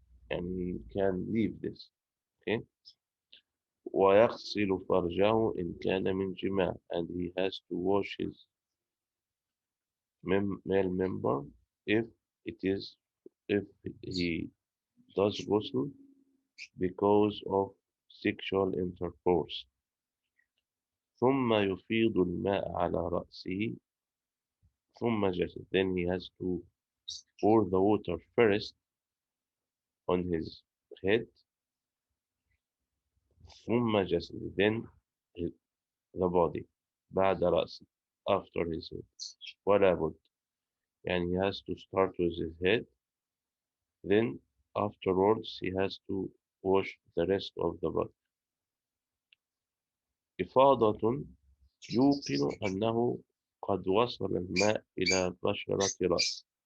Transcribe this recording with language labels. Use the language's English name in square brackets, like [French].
[English] and can leave this. Okay. [Arabic] ويغسل فرجه إن كان من جماع, [English] and he has to wash his male member if it is if he does ghusl because of sexual intercourse. [Arabic] ثم يفيض الماء على رأسه ثم جسد. [English] Then he has to pour the water first on his head [Arabic] ثم جسد, [English] then the body [Arabic] بعد رأسه, [English] after his head. [Arabic] ولا بد, [English] and he has to start with his head, then afterwards he has to wash the rest of the body. [Arabic] إفاضة يوقن أنه قد وصل الماء إلى بشرة رأسه.